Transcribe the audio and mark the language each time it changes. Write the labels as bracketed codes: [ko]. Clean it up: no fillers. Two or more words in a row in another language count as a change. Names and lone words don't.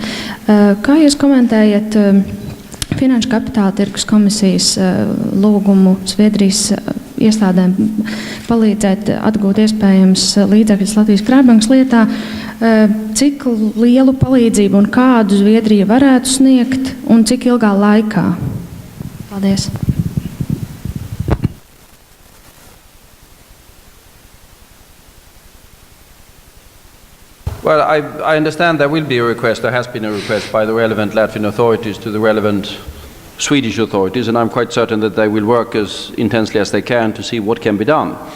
[lv] Kā jūs komentējat Finanšu kapitāla tirgus komisijas lūgumu Zviedrijas iestādēm palīdzēt atgūt iespējams līdzekļus Latvijas krājbankas lietā? Cik lielu palīdzību un kādu Zviedrija varētu sniegt un cik ilgā laikā? Paldies. [en] Well, I understand there will be a request, there has been a request by the relevant Latvian authorities to the relevant Swedish authorities, and I'm quite certain that they will work as intensely as they can to see what can be done.